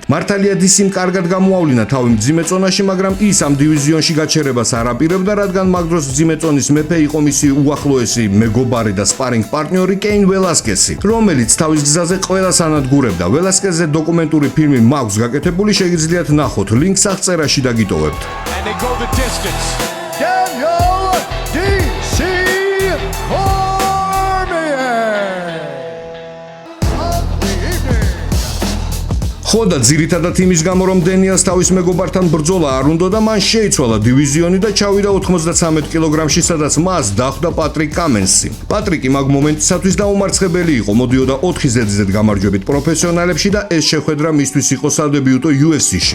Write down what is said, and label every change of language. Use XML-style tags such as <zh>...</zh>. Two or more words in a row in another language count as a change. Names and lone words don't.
<ka>მართალია DC-მ კარგად გამოავლინა თავი მძიმე წონაში, მაგრამ ის ამ დივიზიონში გაჩერებას არ აპირებდა, რადგან მაგ დროს მძიმე წონის მეფე იყო მისი უახლოესი მეგობარი და სპარინგ პარტნიორი კეინ ველასკესი, რომელიც თავის გზაზე ყველას ანადგურებდა. ველასკესზე დოკუმენტური ფილმი მაქვს გაკეთებული, შეგიძლიათ ნახოთ, ლინკს აღწერაში დაგიტოვებთ.</ka> <en>And they go the distance. Daniel DC Cormier.</en> <ka>ხო და ძირითადად იმის გამო რომ დენიელს თავის მეგობართან ბრძოლა არ უნდა და მან შეიცვალა დივიზიონი და ჩავიდა 93 კილოგრამში, სადაც მას დახვდა პატრიკ კამენსი. პატრიკი მაგ მომენტისათვის დაუმარცხებელი იყო, მოდიოდა 4 ზედიზედ გამარჯვებით პროფესიონალებში და ეს შეხვედრა მისთვის იყო სადებიუტო UFC-ში.</ka>